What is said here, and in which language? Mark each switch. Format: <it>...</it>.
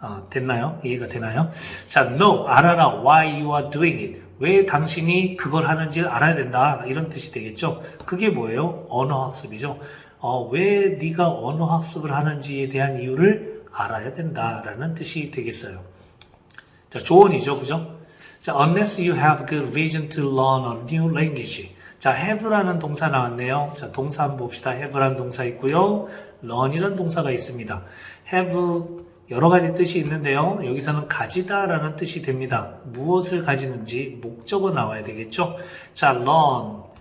<ko>됐나요? 이해가 되나요? 자, know, 알아라.</ko> <en>Why you are doing it.</en> <ko>왜 당신이 그걸 하는지를 알아야 된다. 이런 뜻이 되겠죠. 그게 뭐예요? 언어학습이죠. 왜 네가 언어학습을 하는지에 대한 이유를 알아야 된다라는 뜻이 되겠어요. 자, 조언이죠. 그죠?</ko> <en>자, unless you have good reason to learn a new language.</en> <ko>자, have라는 동사 나왔네요. 자, 동사 한번 봅시다. have라는 동사 있고요. learn이라는 동사가 있습니다. have 여러 가지 뜻이 있는데요. 여기서는 가지다라는 뜻이 됩니다. 무엇을 가지는지 목적어 나와야 되겠죠. 자, learn</ko>